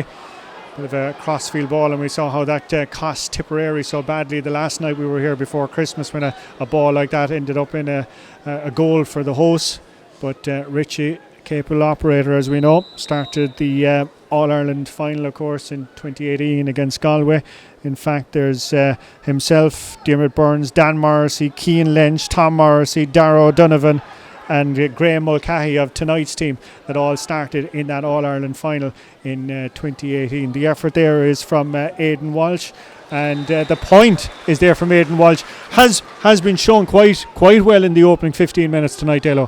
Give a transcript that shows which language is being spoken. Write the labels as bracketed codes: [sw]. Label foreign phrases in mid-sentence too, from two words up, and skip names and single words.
[en] Bit of a crossfield ball, and we saw how that cost Tipperary so badly the last night we were here before Christmas, when a ball like that ended up in a goal for the hosts. But Richie, capable operator as we know, started the All-Ireland final, of course, in 2018 against Galway. In fact, there's himself, Diarmaid Burns, Dan Morrissey, Cian Lynch, Tom Morrissey, Darragh O'Donovan, and Graham Mulcahy of tonight's team that all started in that All-Ireland final in 2018. The effort there is from Aidan Walsh, and the point is there from Aidan Walsh. Has been shown quite well in the opening 15 minutes tonight, Dalo.